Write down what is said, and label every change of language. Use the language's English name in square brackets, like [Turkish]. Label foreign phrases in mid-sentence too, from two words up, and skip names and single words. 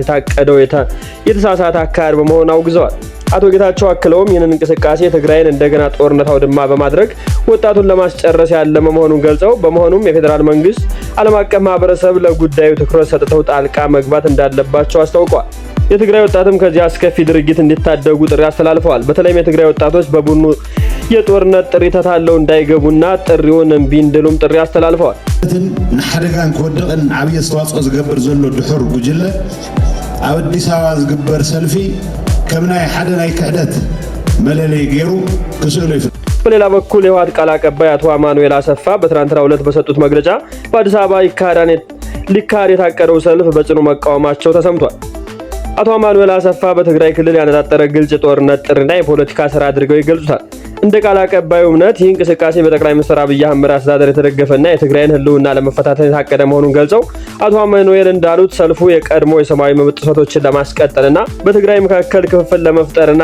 [Amharic] የታቀደው የተሳሳተ አካሄድ በመሆኑ አውግዘዋል። አቶ ጌታቸው አክለውም ይህንን እንቅስቃሴ ትግራይን እንደገና ጦርነት አውድማ በማድረግ ወጣቱን ለማስጨረስ ያለመ መሆኑን ገልጸው በመሆኑም የፌዴራል መንግስት ዓለም አቀፍ ማህበረሰብ ለጉዳዩ ትኩረት ሰጥተው ጣልቃ መግባት እንዳለባቸው አስታውቀዋል። የትግራይ ወጣትም ከዚህ አስከፊ ድርጊት እንዲታደጉ ጥሪ አስተላልፈዋል። በተለይም የትግራይ ወጣቶች በቡድኑ የጦርነት ጥሪ ተታለው እንዳይገቡና ጥሪውን እምቢ እንዲሉም ጥሪ አስተላልፈዋል። [Tigrinya] ንሓደጋን ክወድቕን ዓብዪ አስተዋጽኦ ዝገብር ዘሎ ድሑር ጉጅለ ኣብ አዲስ አበባ ዝግበር ሰልፊ ከም ናይ ሓደ ናይ ክሕደት መለለይ ገይሩ ክስእሉ ይፍል። [Amharic] በሌላ በኩል የህወሓት ቃል አቀባይ አቶ አማኑኤል አሰፋ በትናንትናው ዕለት በሰጡት መግለጫ በአዲስ አበባ ሊካሄድ የታቀደው ሰልፍ በጽኑ መቃወማቸው ተሰምቷል። አቶ አማኑኤል አሰፋ በትግራይ ክልል ያነጣጠረ ግልጽ የጦርነት ጥሪና የፖለቲካ ስራ አድርገው ይገልጹታል። እንደ ቃል አቀባዩ እምነት ይህ እንቅስቃሴ በጠቅላይ ሚኒስትር አብይ አህመድ አስተዳደር የተደገፈና የትግራይን ህልውና ለመፈታተን የታቀደ መሆኑን ገልጸው አቶ አማኑኤል እንዳሉት ሰልፉ የቀድሞ የሰብአዊ መብት ጥሰቶችን ለማስቀጠልና በትግራይ መካከል ክፍፍል ለመፍጠርና